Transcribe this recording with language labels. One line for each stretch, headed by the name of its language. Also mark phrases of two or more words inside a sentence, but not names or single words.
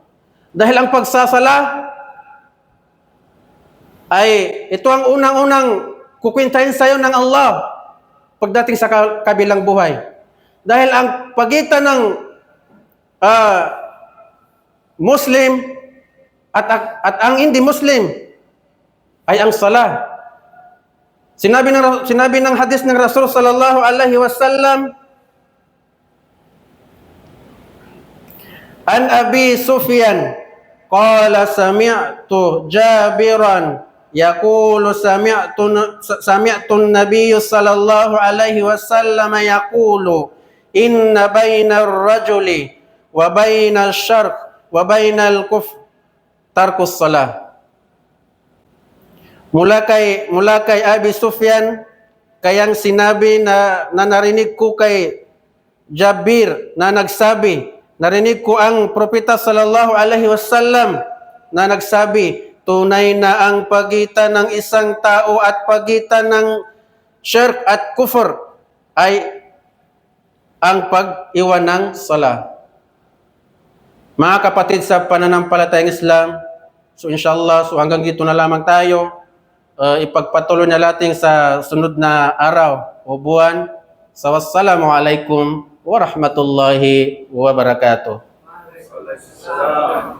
Filipino: Dahil ang pagsasala ay ito ang unang-unang kukwintahin sa iyo ng Allah pagdating sa kabilang buhay. Dahil ang pagitan ng Muslim at ang hindi Muslim ay ang sala. Sinabi ng hadis ng Rasul
Arabic: صلى الله عليه وسلم, عن أبي سفيان قال سمعت جابرا يقول سمعت النبي صلى الله عليه وسلم يقول إن بين الرجل وبين الشرك وبين الكفر ترك الصلاة.
Filipino: Mula kay Abi Sufyan kayang sinabi na narinig ko kay Jabir na nagsabi, narinig ko ang Propeta
Arabic: صلى الله عليه وسلم
Filipino: na nagsabi, tunay na ang pagitan ng isang tao at pagitan ng syirk at kufr ay ang pag-iwan ng sala. Mga kapatid sa pananampalatayang Islam, so inshallah, so hanggang dito na lamang tayo. Ipagpatuloy na natin sa sunod na araw o buwan. So,
Arabic: والسلام عليكم ورحمة الله وبركاته.